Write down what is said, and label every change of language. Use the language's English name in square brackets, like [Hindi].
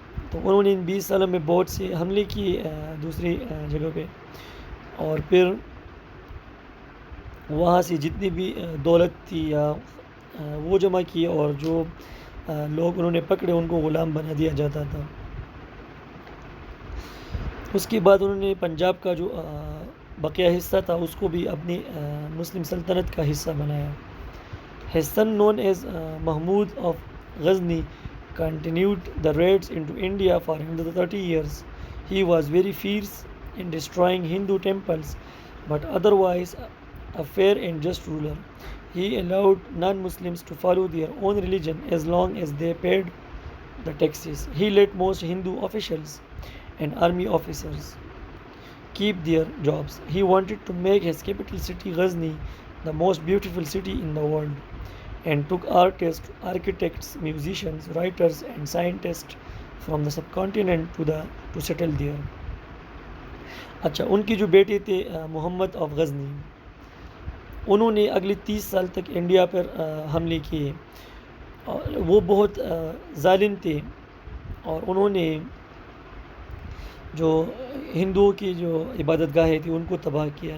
[Urdu] تو انہوں نے ان 20 سالوں میں بہت سے حملے کیے دوسری جگہ پہ، اور پھر وہاں سے جتنی بھی دولت تھی یا وہ جمع کی، اور جو لوگ انہوں نے پکڑے ان کو غلام بنا دیا جاتا تھا. اس کے بعد انہوں نے پنجاب کا جو بقیہ حصہ تھا اس کو بھی اپنی مسلم سلطنت کا حصہ بنایا. [English] His son, known as Mahmud of Ghazni, continued the raids into India for another 30 years. He was very fierce in destroying Hindu temples, but otherwise a fair and just ruler. He allowed non-Muslims to follow their own religion as long as they paid the taxes. He let most Hindu officials and army officers keep their jobs. He wanted to make his capital city Ghazni the most beautiful city in the world, and took artists, architects, musicians, writers and scientists from the subcontinent to settle there. [Urdu] اچھا، ان کی جو بیٹے تھے محمد of Ghazni, انہوں نے اگلے 30 سال تک انڈیا پر حملے کیے. وہ بہت ظالم تھے، اور انہوں نے جو ہندوؤں کی جو عبادت گاہیں تھیں ان کو تباہ کیا.